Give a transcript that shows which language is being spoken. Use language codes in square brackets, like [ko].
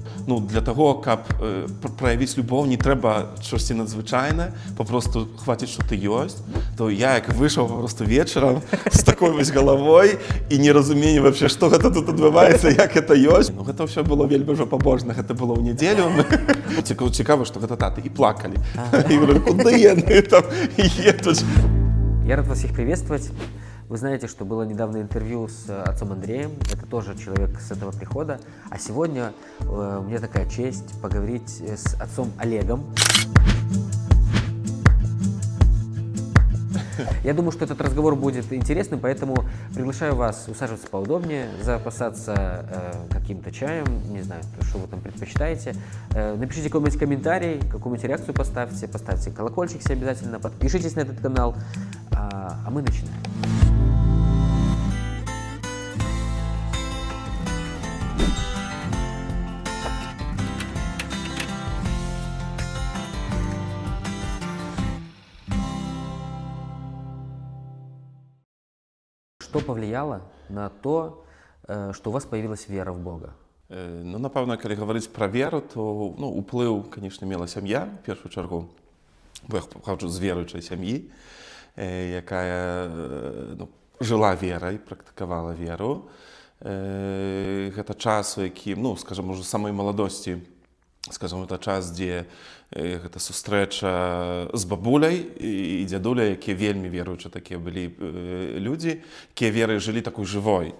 [be] Ну, для таго, каб праявіць любоў, не трэба штосьці надзвычайнае, папросту хваціць, што ты ёсць. То я, як выйшаў просто вечарам з такой вось галавой і не разумею вообще, што гэта тут адбываецца, як гэта ёсць. Ну, гэта ўсё было вельмі ўжо пабожна, гэта было ў нядзелю. Цікава, што гэта таты і плакалі. І говорю, куды яны там едуць? [ru] Я рад вас всех приветствовать. Вы знаете, что было недавно интервью с отцом Андреем. Это тоже человек с этого прихода. А сегодня у меня такая честь поговорить с отцом Олегом. Я думаю, что этот разговор будет интересным, поэтому приглашаю вас усаживаться поудобнее, запасаться каким-то чаем, не знаю, что вы там предпочитаете. Напишите какой-нибудь комментарий, какую-нибудь реакцию поставьте, поставьте колокольчик себе обязательно, подпишитесь на этот канал, а мы начинаем. Что повлияло на то, что у вас появилась вера в Бога? [be] Ну, напэўна, калі гаварыць пра веру, то уплыў, канешне, мела сям'я, в першую чаргу. Бо я паходжу з веруючай сям'і, якая жыла верай, практыкавала веру. Гэта час, у якім, скажам, ужо самай маладосці, скажам, это час, дзе гэта сустрэча з бабуляй і дзядуляй, якія вельмі веруючы такія былі людзі, якія верай жылі такой жывой.